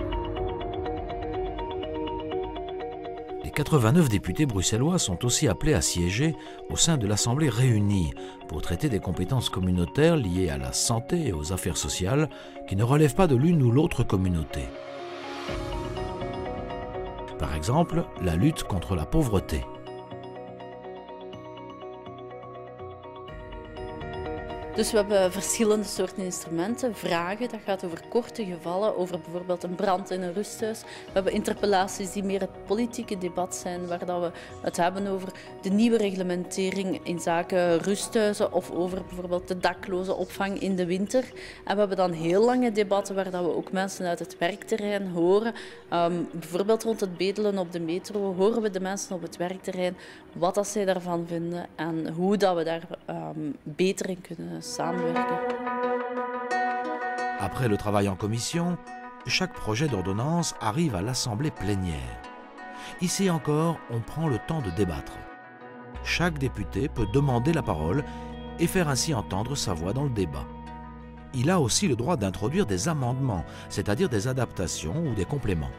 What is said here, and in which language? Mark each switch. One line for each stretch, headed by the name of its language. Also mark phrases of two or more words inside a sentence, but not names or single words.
French: Les 89 députés bruxellois sont aussi appelés à siéger au sein de l'Assemblée réunie pour traiter des compétences communautaires liées à la santé et aux affaires sociales qui ne relèvent pas de l'une ou l'autre communauté. Par exemple, la lutte contre la pauvreté.
Dutch: Dus we hebben verschillende soorten instrumenten. Vragen, dat gaat over korte gevallen, over bijvoorbeeld een brand in een rusthuis. We hebben interpellaties die meer het politieke debat zijn, waar dat we het hebben over de nieuwe reglementering in zaken rusthuizen of over bijvoorbeeld de dakloze opvang in de winter. En we hebben dan heel lange debatten waar dat we ook mensen uit het werkterrein horen. Bijvoorbeeld rond het bedelen op de metro horen we de mensen op het werkterrein wat dat zij daarvan vinden en hoe dat we daar beter in kunnen samenwerken.
French: Après le travail en commission, chaque projet d'ordonnance arrive à l'Assemblée plénière. Ici encore, on prend le temps de débattre. Chaque député peut demander la parole et faire ainsi entendre sa voix dans le débat. Il a aussi le droit d'introduire des amendements, c'est-à-dire des adaptations ou des compléments.